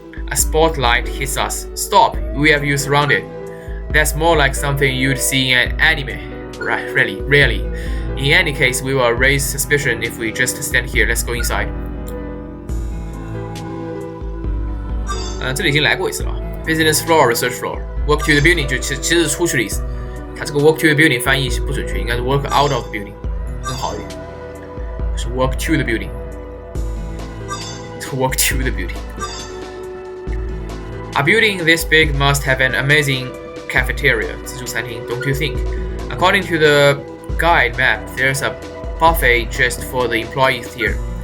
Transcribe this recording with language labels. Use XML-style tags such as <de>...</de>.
<en>A spotlight hits us. Stop! We have you surrounded. That's more like something you'd see in an anime. Right, really. In any case, we will raise suspicion if we just stand here. Let's go inside.</en> <zh>这里已经来过一次了。</zh> <en>Business floor, research floor. Walk to the building</en> <zh>就其实是出去的意思。它这个</zh> <en>walk to the building</en> <zh>翻译是不准确，应该是</zh> <en>walk out of the building</en> <zh>更好一点。 是</zh> <en>walk to the building. To walk to the building. A building this big must have an amazing cafeteria.</en> <zh>自助餐厅</zh> <en>don't you think? According to the guide map, there's a buffet just for the employees here.</en>